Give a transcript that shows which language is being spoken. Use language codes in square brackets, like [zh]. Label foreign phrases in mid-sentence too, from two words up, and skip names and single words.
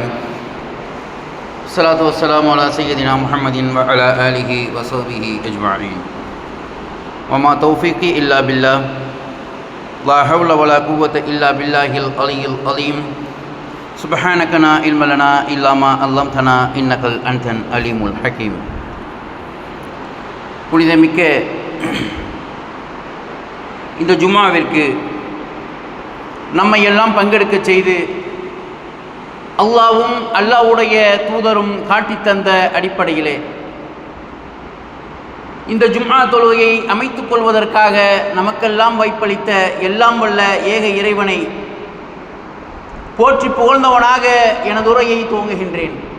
[ar] الصلاة والسلام على سيدنا محمد وعلى آله وصحبه أجمعين. وما توفيقي إلا بالله. لا حول ولا قوة إلا بالله العلي العظيم. سبحانك لا علم لنا إلا ما علمتنا إنك أنت العليم الحكيم. [ta] புனிதமிக்க இந்த ஜும்மாவிற்கு நம்மை எல்லாம் பங்கெடுக்க செய்து அல்லாஹ்வும் அல்லாஹ்வுடைய தூதரும் காட்டித்தந்த அடிப்படையிலே இந்த ஜும்ஆ தொழுகையை அமைத்துக் கொள்வதற்காக நமக்கெல்லாம் வாய்ப்பளித்த எல்லாம் வல்ல ஏக இறைவனை போற்றி புகழ்ந்தவனாக எனது உரையை துவங்குகின்றேன்.